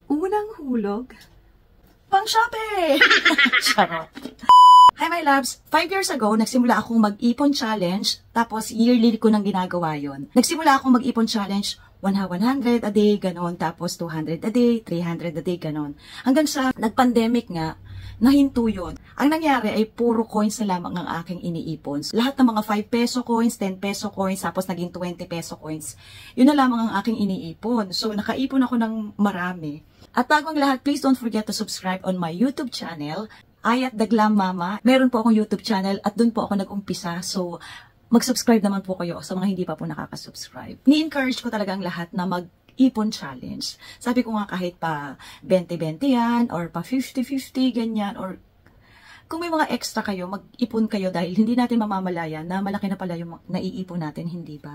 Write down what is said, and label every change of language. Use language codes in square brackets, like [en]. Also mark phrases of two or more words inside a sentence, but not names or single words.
[tl] Unang hulog, pang Shopee! Charot. [en] Hi my loves! 5 years ago, [tl] nagsimula akong mag-ipon challenge, tapos yearly ko nang ginagawa yon. Nagsimula akong mag-ipon challenge, 100 [en] a day, [tl] ganon, tapos 200 [en] a day, [tl] 300 [en] a day, [tl] ganon. Hanggang sa nag-pandemic nga, nahinto yun. Ang nangyari ay puro coins na lamang ang aking iniipon. Lahat ng mga 5 peso coins, 10 peso coins, tapos naging 20 peso coins. Yun na lamang ang aking iniipon. So, nakaipon ako ng marami. At bago ang lahat, [en] please don't forget to subscribe on my YouTube channel, Ayat Daglam Mama. [tl] Meron po akong YouTube channel at dun po ako nag-umpisa. So, mag-subscribe naman po kayo sa mga hindi pa po nakaka-subscribe. Ni-encourage ko talaga ang lahat na mag-ipon challenge. Sabi ko nga kahit pa 20-20 yan, or pa 50-50, ganyan, or kung may mga extra kayo, mag-ipon kayo dahil hindi natin mamamalayan na malaki na pala yung naiipon natin, hindi ba?